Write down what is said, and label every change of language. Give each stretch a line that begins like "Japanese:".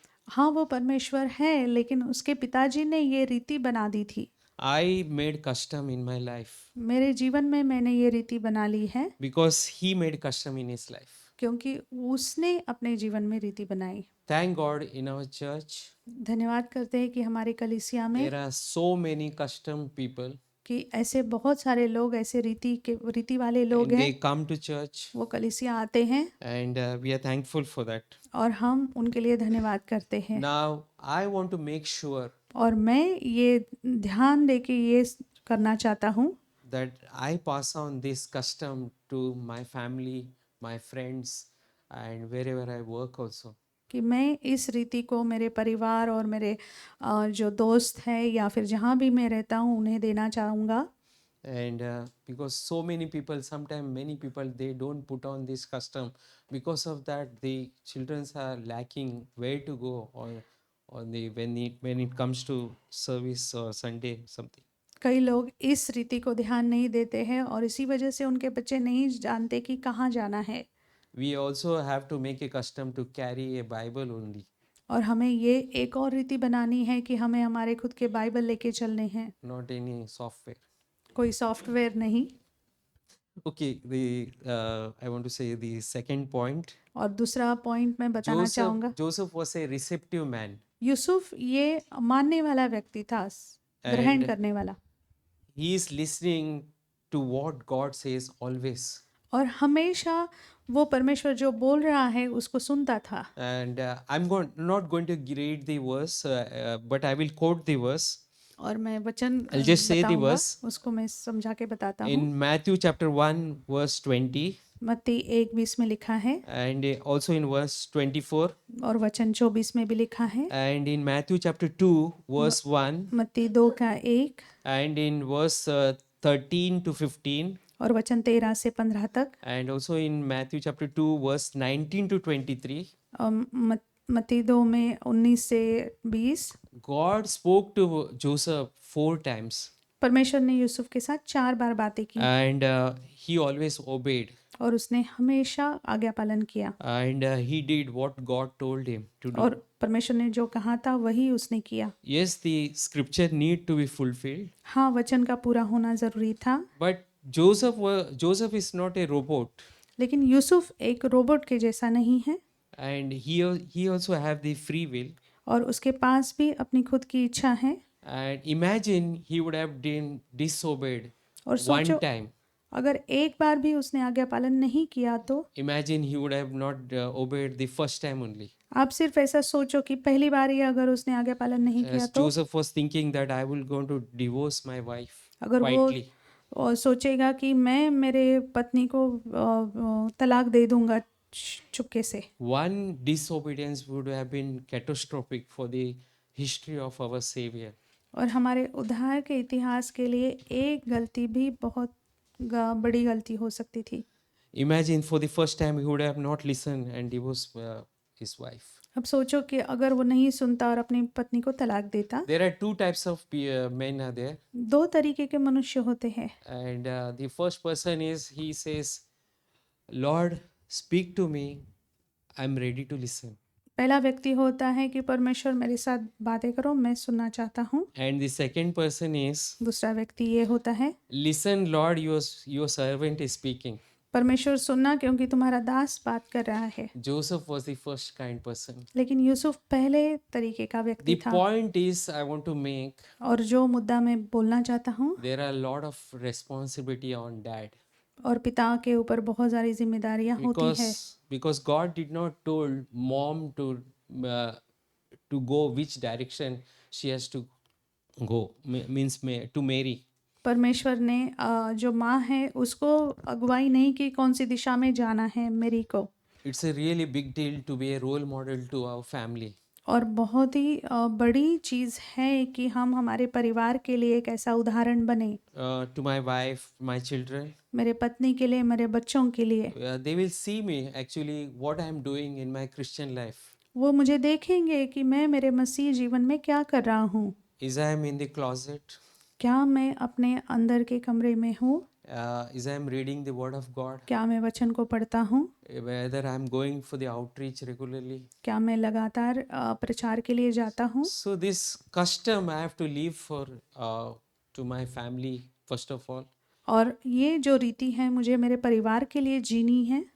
Hindi: हाँ वो परमेश्वर है, लेकिन उसके पिताजी ने ये रीति बना दी थी।
English: I made custom in my life
Hindi: मेरे जीवन में मैंने ये रीति बना ली है
English: because he made custom in his life.
Hindi: क्योंकि उसने अपने जीवन में रीति बनाई।
English: Thank God in our church
Hindi: धन्यवाद करते हैं कि हमारे कलीसिया में
English: there are so many custom people.
Hindi: कि ऐसे बहुत सारे लोग, ऐसे रीति वाले लोग
English: And
Hindi: हैं,
English: they come to church,
Hindi: वो कलीसिया आते हैं
English: and we are thankful for that.
Hindi: और हम उनके लिए धन्यवाद करते हैं।
English: Now, I want to make sure
Hindi: और मैं ये ध्यान दे के ये करना चाहता हूँ
English: that I pass on this custom to my family, my friends, and wherever I work also.
Hindi: कि मैं इस रीति को मेरे परिवार और मेरे जो दोस्त हैं या फिर जहाँ भी मैं रहता हूँ उन्हें देना चाहूँगा।
English: And because so many people, sometimes many people, they don't put on this custom. Because of that, the children are lacking where to go when it comes to service or Sunday something.
Hindi: कई लोग इस रीति को ध्यान नहीं देते हैं और इसी वजह से उनके बच्चे नहीं जानते कि कहाँ जाना है।
English: We also have to make a custom to carry a Bible only.
Hindi: और हमें ये एक और रीति बनानी है कि हमें हमारे खुद के बाइबल लेके चलने हैं,
English: Not any software.
Hindi: कोई सॉफ्टवेयर नहीं।
English: Okay, I want to say the second point.
Hindi: और दूसरा पॉइंट मैं बताना चाहूँगा,
English: Joseph was a receptive man.
Hindi: Yusuf ये मानने वाला व्यक्ति था, ग्रहण करने वाला।
English: He is listening to what God says always.
Hindi: और हमेशा वो परमेश्वर जो बोल रहा है उसको सुनता था।
English: And I'm not going to read the verse, but I will quote the verse.
Hindi: और मैं वचन
English: I'll just say the
Hindi: बताऊंगा,
English: verse.
Hindi: उसको मैं समझा के बताता हूँ।
English: In Matthew chapter 1 verse 20,
Hindi: मत्ती 1:20 में लिखा है
English: and also in verse 24,
Hindi: और वचन 24 में भी लिखा है।
English: and in Matthew chapter 2, verse 1,
Hindi: मत्ती 2:1
English: and in verse 13 to 15,
Hindi: और वचन 13 से 15 तक।
English: and also in Matthew chapter 2, verse 19 to 23.
Hindi: मत्ती 2 में 19 से 20।
English: God spoke to Joseph 4 times,
Hindi: परमेश्वर ने यूसुफ के साथ 4 बार बातें की
English: and he always obeyed,
Hindi: और उसने हमेशा आज्ञा पालन किया
English: and he did what God told him to do.
Hindi: और परमेश्वर ने जो कहा था वही उसने किया।
English: Yes, the scripture need to be fulfilled,
Hindi: हाँ, वचन का पूरा होना जरूरी था,
English: but Joseph is not a robot,
Hindi: लेकिन यूसुफ एक रोबोट के जैसा नहीं है
English: and he also have the free will.
Hindi: और उसके पास भी अपनी खुद की इच्छा है।
English: And imagine he would have been disobeyed
Hindi: और
English: one
Hindi: सोचो
English: time.
Hindi: अगर एक बार भी उसने आज्ञा पालन नहीं किया तो
English: Imagine he would have not obeyed the first time only.
Hindi: आप सिर्फ ऐसा सोचो कि पहली बार ही अगर उसने आज्ञा पालन नहीं किया
English: As
Hindi: तो
English: Joseph was thinking that I will going to divorce my wife
Hindi: अगर वो
English: quietly.
Hindi: और सोचेगा कि मैं मेरे पत्नी को तलाक दे दूंगा चुपके से।
English: One disobedience would have been catastrophic for the history of our Savior.
Hindi: और हमारे उद्धार के इतिहास के लिए एक गलती भी बहुत बड़ी गलती हो सकती थी।
English: Imagine for the first time he would have not listened and divorced his wife.
Hindi: अब सोचो कि अगर वो नहीं सुनता और अपनी पत्नी को तलाक देता।
English: There are two types of men are there,
Hindi: 2 तरीके के मनुष्य होते हैं
English: and the first person is he says, Lord, speak to me, I'm ready to listen.
Hindi: पहला व्यक्ति होता है कि परमेश्वर मेरे साथ बातें करो, मैं सुनना चाहता हूँ।
English: And the second person is,
Hindi: दूसरा व्यक्ति ये होता है,
English: listen, Lord, your servant is speaking.
Hindi: परमेश्वर सुनना क्योंकि तुम्हारा दास बात कर रहा है।
English: Joseph was the first kind person.
Hindi: लेकिन यूसुफ पहले तरीके का व्यक्ति
English: The
Hindi: था।
English: point is, I want to make,
Hindi: और जो मुद्दा मैं बोलना चाहता हूँ,
English: there are a lot of responsibility on dad.
Hindi: और पिता के ऊपर बहुत सारी जिम्मेदारियां होती है
English: Because God did not told mom to go which direction she has to go, means to marry.
Hindi: परमेश्वर ने जो माँ है उसको अगुवाई नहीं की कौन सी दिशा में जाना है मेरी को।
English: It's a really big deal to be a role model to our family.
Hindi: और बहुत ही बड़ी चीज़ है कि हम हमारे परिवार के लिए एक ऐसा उदाहरण बने।
English: To my wife, my children,
Hindi: मेरे पत्नी के लिए, मेरे बच्चों के लिए।
English: they will see me actually what I am doing in my Christian life.
Hindi: वो मुझे देखेंगे कि मैं मेरे मसीह जीवन में क्या कर रहा हूँ।
English: Is I am in the closet?
Hindi: क्या मैं अपने अंदर के कमरे में हूँ?
English: Is I am reading the word of God?
Hindi: क्या मैं वचन को पढ़ता हूँ?
English: Whether I am going for the outreach regularly?
Hindi: क्या मैं लगातार प्रचार के लिए जाता हूँ?
English: So this custom I have to leave for to my family first of all.
Hindi: और ये जो रीति है मुझे मेरे परिवार के लिए जीनी है।